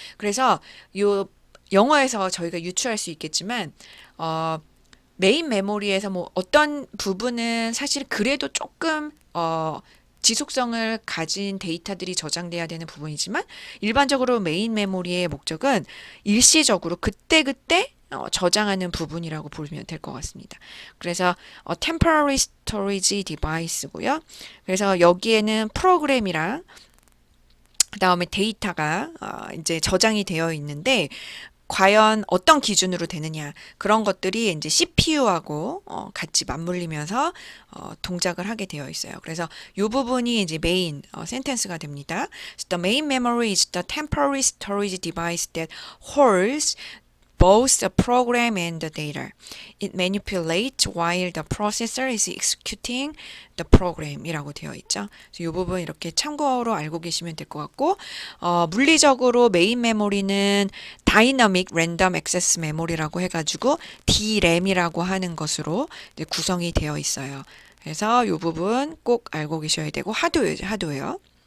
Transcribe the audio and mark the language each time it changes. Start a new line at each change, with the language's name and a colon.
Korean: 그래서 요 영어에서 저희가 유추할 수 있겠지만 메인 메모리에서 뭐 어떤 부분은 사실 그래도 조금 지속성을 가진 데이터들이 저장돼야 되는 부분이지만 일반적으로 메인 메모리의 목적은 일시적으로 그때그때 저장하는 부분이라고 보면 될 것 같습니다. 그래서
English: temporary storage device
Korean: 고요. 그래서 여기에는 프로그램이랑 그 다음에 데이터가 이제 저장이 되어 있는데 과연 어떤 기준으로 되느냐 그런 것들이 이제 CPU하고 같이 맞물리면서 동작을 하게 되어 있어요. 그래서 이 부분이 이제 메인 센텐스가 됩니다.
English: So the main memory is the temporary storage device that holds both the program and the data. It manipulates while the processor is executing the program
Korean: 이라고 되어 있죠. 이 부분 이렇게 참고로 알고 계시면 될 것 같고 물리적으로 메인 메모리는 Dynamic Random Access Memory라고 해가지고 DRAM이라고 하는 것으로 이제 구성이 되어 있어요. 그래서 이 부분 꼭 알고 계셔야 되고 하도예요.